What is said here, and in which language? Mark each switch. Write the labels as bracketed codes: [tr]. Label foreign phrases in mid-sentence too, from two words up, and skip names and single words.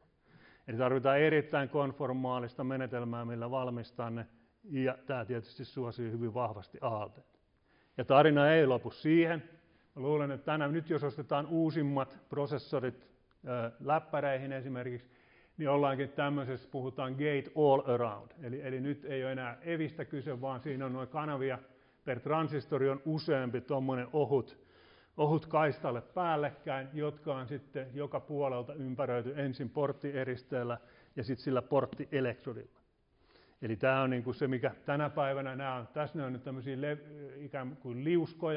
[fi] Eli tarvitaan erittäin konformaalista menetelmää, millä valmistaa ne, ja tämä tietysti suosii hyvin vahvasti ALD. Ja tarina ei lopu siihen. Mä luulen, että nyt jos ostetaan uusimmat prosessorit läppäreihin esimerkiksi, niin ollaankin tämmöisessä, puhutaan [en] gate all around. [fi] Eli nyt ei ole enää evistä kyse, vaan siinä on noin kanavia per transistori on useampi tuommoinen ohut kaistalle päällekkäin, jotka on sitten joka puolelta ympäröity ensin porttieristeellä ja sitten sillä porttielektrodilla. Eli tämä on niin kuin se, mikä tänä päivänä tässä on nyt tämmöisiä ikään kuin liuskoja.